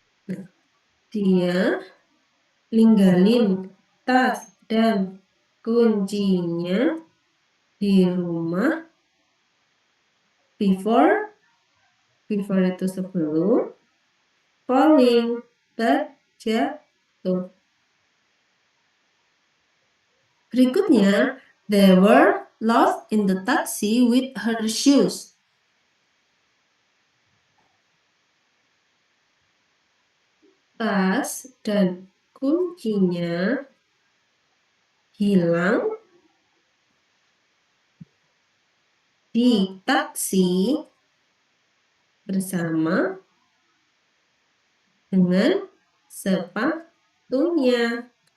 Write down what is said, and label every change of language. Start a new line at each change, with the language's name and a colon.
Indonesian: Nah, dia ninggalin tas dan kuncinya di rumah before itu sebelum falling, terjatuh. Berikutnya,
English: they were lost in the taxi with her shoes.
Indonesian: Tas dan kuncinya hilang di taksi bersama dengan sepatunya.